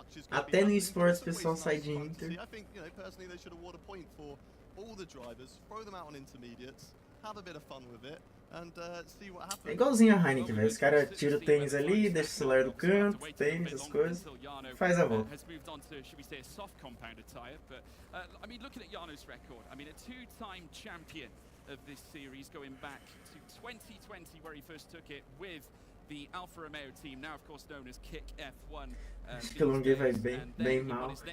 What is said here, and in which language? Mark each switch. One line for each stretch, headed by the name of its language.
Portuguese: Até no eSports o pessoal sai de Inter.
English: I think, you know, personally they should award a point for all the drivers, throw them out on intermediates, have a bit of fun with it, and see what happens.
Portuguese: É igualzinho a Heineken, velho. Os caras tiram o tênis ali, deixa o celular do canto, tênis, essas coisas, faz a volta.
English: Has moved on to, should we say, a soft compounded tyre, but I mean, looking at Jarno's record, I mean, a two-time champion of this series, going back to 2020, where he first took it with the Alfa Romeo team, now of course known as Kick F1.
Portuguese: Acho que o Longuet vai bem mal.